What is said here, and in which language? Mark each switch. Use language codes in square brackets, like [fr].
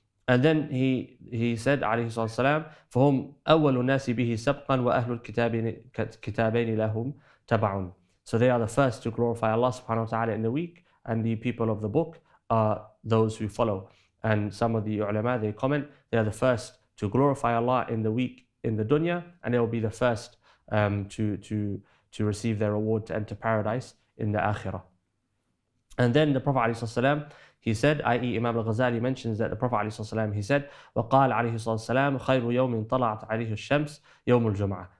[en] And then he said, alayhi salatu [ar] فَهُمْ أَوَّلُ النَّاسِ بِهِ سَبْقًا وَأَهْلُ الْكِتَابَيْنِ لَهُمْ تَبَعٌ. [en] So they are the first to glorify Allah subhanahu wa ta'ala in the week, and the people of the book are those who follow. And some of the ulama, they comment, they are the first to glorify Allah in the week in the dunya, and they will be the first to receive their reward to enter paradise in the akhirah. And then the Prophet ﷺ, he said, i.e. Imam al-Ghazali mentions that the Prophet ﷺ, he said, [ar] وَقَالَ عَلَيْهِ الصَّلَاةُ وَالسَّلَامُ خَيْرُ يَوْمٍ طَلَعَتْ عَلَيْهِ الشَّمْسِ يَوْمُ الْجُمْعَةِ.